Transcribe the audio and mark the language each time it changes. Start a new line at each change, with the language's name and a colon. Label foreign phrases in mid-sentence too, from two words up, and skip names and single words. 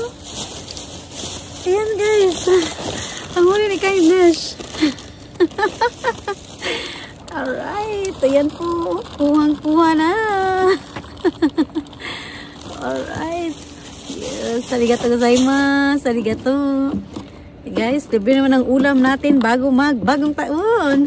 Filipino: Ayan, guys. Ang huli ni Kindness. Alright. Ayan po. Kuhang-kuha na. Alright. Yes.
Japanese: ありがとうございます. Arigato.
English: Okay, guys.
Filipino: Libre naman ang ulam natin bago bagong taon.